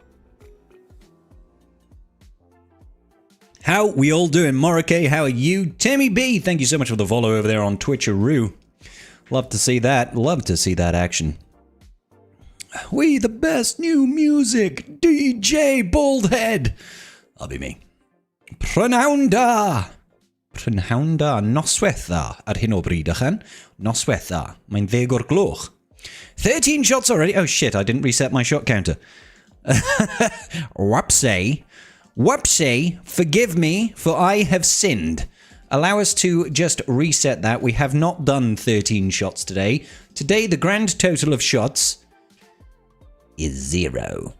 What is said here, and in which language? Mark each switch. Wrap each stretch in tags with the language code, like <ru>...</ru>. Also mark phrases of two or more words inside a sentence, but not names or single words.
<en>How we all doing? Morike, how are you? Timmy B, thank you so much for the follow over there on Twitcheroo. Love to see that. Love to see that action. We the best new music. DJ Baldhead. That'll be me.</en> <cy>Prynawnda. Prynawnda. Noswetha ar hyn o bryd, ychan. Noswetha. Mae'n 10 o'r gloch.</cy> <en>13 shots already. Oh shit, I didn't reset my shot counter. Whoopsie. Whoopsie, forgive me, for I have sinned. Allow us to just reset that. We have not done 13 shots today. Today, the grand total of shots is 0.</en>